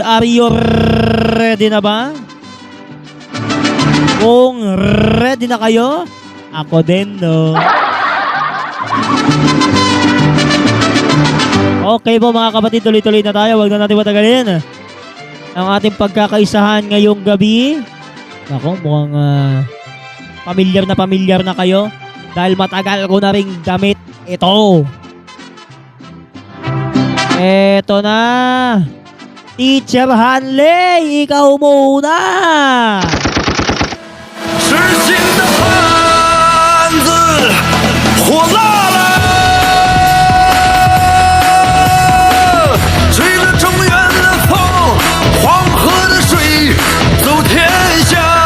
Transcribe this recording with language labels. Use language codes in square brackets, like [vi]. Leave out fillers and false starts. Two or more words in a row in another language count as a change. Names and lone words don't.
[en] Are you ready [tl] na ba? Kung ready na kayo, ako din, no? Okay po mga kapatid, tuloy-tuloy na tayo. Huwag na natin matagalin ang ating pagkakaisahan ngayong gabi. Ako, mukhang pamilyar na kayo dahil matagal ko na ring gamit ito. Eto na. Teacher Hanley, ikaw muna. [zh] 是新的汉子，火辣了，吹着中原的风，黄河的水，走天下。